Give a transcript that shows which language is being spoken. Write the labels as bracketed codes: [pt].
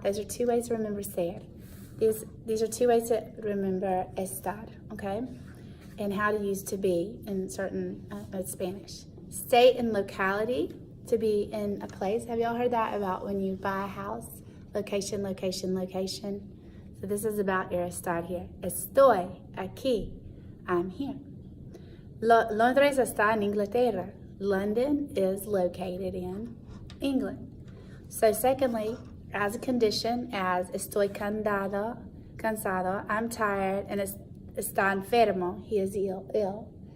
[en] Those are 2 ways to remember ser. These are 2 ways to remember estar, okay? And how to use to be in certain Spanish. State and locality, to be in a place. Have y'all heard that about when you buy a house? Location, location, location. So this is about your estar here. [es] Estoy aquí. I'm here. Londres está en Inglaterra. [en] London is located in England. So secondly, as a condition, as estoy cansado, I'm tired, and está enfermo, he is ill.